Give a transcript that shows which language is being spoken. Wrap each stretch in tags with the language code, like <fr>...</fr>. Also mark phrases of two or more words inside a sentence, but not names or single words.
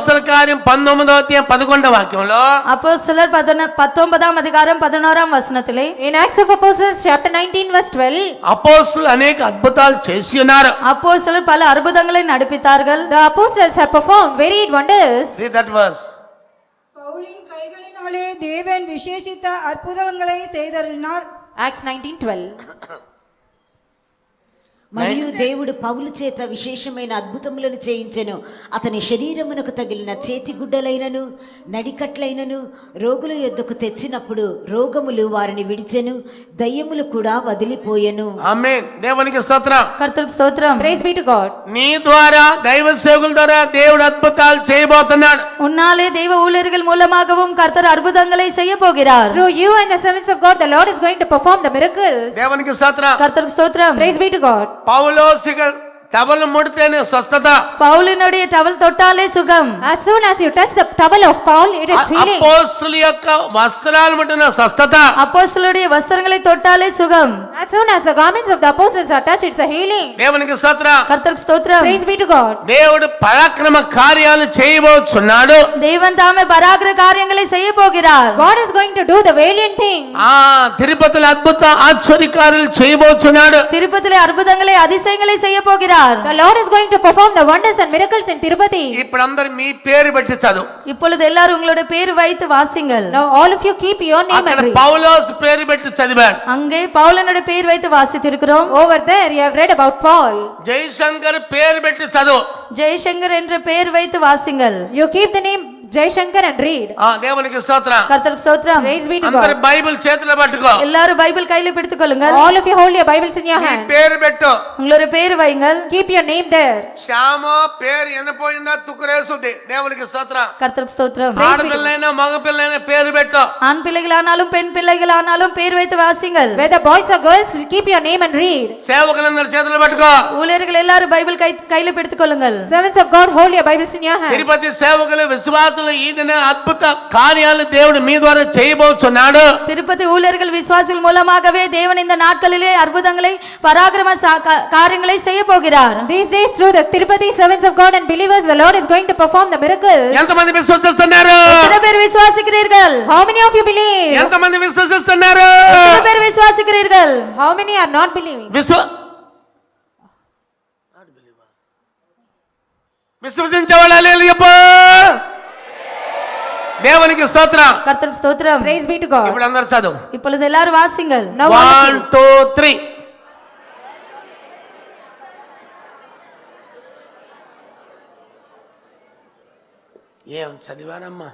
<te>అపోస్తల కార్యం 19వ అధ్యాయం 11వ వాక్యంలో</te> <ta>அப்போஸ்தலர் 19ஆம் அதிகாரம் 11ஆம் வசனத்திலே</ta> <en>In Acts of Apostles chapter 19 verse 12,</en> <te>అపోస్తలు అనేక అద్భుతాలు చేసి ఉన్నారు.</te> <ta>அப்போஸ்தலர் பல அற்புதங்களை நடப்பித்தார்கள்.</ta> <en>the apostles have performed varied wonders. See that verse.</en> <ta>பவுலின் கைகளினாலே தேவன் விசேஷித்த அற்புதங்களை செய்தருளினார்.</ta> <en>Acts 19:12.</en> <te>మరియు దేవుడు పౌలు చేత విశేషమైన అద్భుతములను చేయించెను. అతని శరీరమునకు తగిలిన చేతిగుడ్డలైనను నడికట్లైనను రోగుల యొద్దకు తెచ్చినప్పుడు రోగములు వారిని విడిచెను, దయ్యములు కూడా వదిలిపోయెను. ఆమేన్. దేవునికి స్తోత్రం.</te> <ta>கர்த்தருக்கு ஸ்தோத்திரம்.</ta> <en>Praise be to God.</en> <te>నీ ద్వారా దైవ సేవకుల ద్వారా దేవుడు అద్భుతాలు చేయబోతున్నాడు.</te> <ta>உன்னாலே தெய்வ ஊழியர்கள் மூலமாகவும் கர்த்தர் அற்புதங்களை செய்ய போகிறார்.</ta> <en>Through you and the servants of God the Lord is going to perform the miracles.</en> <te>దేవునికి స్తోత్రం.</te> <ta>கர்த்தருக்கு ஸ்தோத்திரம்.</ta> <en>Praise be to God.</en> <te>పౌలోసిక టవల్ ముడితేనే స్వస్థత.</te> <ta>பவுலினுடைய டவல் தொட்டாலே சுகம்.</ta> <en>As soon as you touch the towel of Paul, it is healing.</en> <te>అపోస్తల యొక్క వస్త్రాలు ముట్టిన స్వస్థత.</te> <ta>அப்போஸ்தலருடைய வஸ்திரங்களை தொட்டாலே சுகம்.</ta> <en>As soon as the garments of the apostles are touched, it's a healing.</en> <te>దేవునికి స్తోత్రం.</te> <ta>கர்த்தருக்கு ஸ்தோத்திரம்.</ta> <en>Praise be to God.</en> <te>దేవుడు పరాక్రమ కార్యాలు చేయబోచున్నాడు.</te> <ta>தேவன் தாமே பராக்கிர காரியங்களை செய்ய போகிறார்.</ta> <en>God is going to do the valiant thing.</en> <te>తిరుపతిలో అద్భుత ఆశ్చర్యకార్యాలు చేయబోచున్నాడు.</te> <ta>திருப்பதிலே அற்புதங்களை அதிசயங்களை செய்ய போகிறார்.</ta> <en>The Lord is going to perform the wonders and miracles in Tirupati.</en> <te>ఇప్పుడు అందరు మీ పేరు పెట్టి చదువు.</te> <ta>இப்பொழுது எல்லாரும் உங்களுடைய பேர் வைத்து வாசிங்கள்.</ta> <en>Now all of you keep your name</en> <te>అక్కడ</te> <en>and read.</en> <te>పౌలోస్ పేరు పెట్టి చదివాడు.</te> <ta>அங்கே பவுலனுடைய பேர் வைத்து வாசித்திருக்கிறோம்.</ta> <en>Over there you have read about Paul.</en> <te>జయశంకర్ పేరు పెట్టి చదువు.</te> <ta>ஜெயசங்கர் என்ற பேர் வைத்து வாசிங்கள்.</ta> <en>You keep the name Jai Shankar and read.</en> <te>దేవునికి స్తోత్రం.</te> <ta>கர்த்தருக்கு ஸ்தோத்திரம்.</ta> <en>Praise be to</en> <te>అందరు</te> <en>God.</en> <te>బైబిల్ చేతిలో పట్టుకో.</te> <ta>எல்லாரும் பைபிள் கையில பிடித்துக் கொள்ளுங்கள்.</ta> <en>All of you hold your Bibles in your</en> <te>నీ</te> <en>hand.</en> <te>పేరు పెట్టు.</te> <ta>உங்களுடைய பேர் வைங்கள்.</ta> <en>Keep your name there.</en> <te>శ్యామ పేరు ఎన్నపోయిందా తుకురేసుద్ది. దేవునికి స్తోత్రం.</te> <ta>கர்த்தருக்கு ஸ்தோத்திரம்.</ta> <te>ఆడపిల్లైనా మగ పిల్లైనా పేరు పెట్టు.</te> <ta>ஆண் பிள்ளைகளானாலும் பெண் பிள்ளைகளானாலும் பேர் வைத்து வாசிங்கள்.</ta> <en>Whether boys or girls, keep your name and read.</en> <te>సేవకులందరూ చేతులు పట్టుకో.</te> <ta>ஊழியர்கள் எல்லாரும் பைபிள் கையில பிடித்துக் கொள்ளுங்கள்.</ta> <en>Servants of God, hold your Bibles in your hand.</en> <te>తిరుపతి సేవకులు విశ్వాసులు ఈ దిన అద్భుత కార్యాలు దేవుడు మీ ద్వారా చేయబోచున్నాడు.</te> <ta>திருப்பதி ஊழியர்கள் விசுவாசிகள் மூலமாகவே தேவன் இந்த நாட்களிலே அற்புதங்களை பராக்கிரம காரியங்களை செய்ய போகிறார்.</ta> <en>These days through the Tirupati servants of God and believers, the Lord is going to perform the miracles.</en> <te>ఎంతమంది విశ్వసిస్తున్నారు?</te> <ta>எத்தனை பேர் விசுவாசிக்கிறீர்கள்?</ta> <en>How many of you believe?</en> <te>ఎంతమంది విశ్వసిస్తున్నారు?</te> <ta>எத்தனை பேர் விசுவாசிக்கிறீர்கள்?</ta> <en>How many are not believing?</en> <te>విశ్వసించే వాళ్ళు హల్లెలూయా చెప్పు. దేవునికి స్తోత్రం.</te> <ta>கர்த்தருக்கு ஸ்தோத்திரம்.</ta> <en>Praise be to God.</en> <te>ఇప్పుడు అందరూ చదువు.</te> <ta>இப்பொழுது எல்லாரும் வாசிங்கள்.</ta> <en>Now all of 1 you. 2 3.</en> <te>ఏం చదివారమ్మా?</te>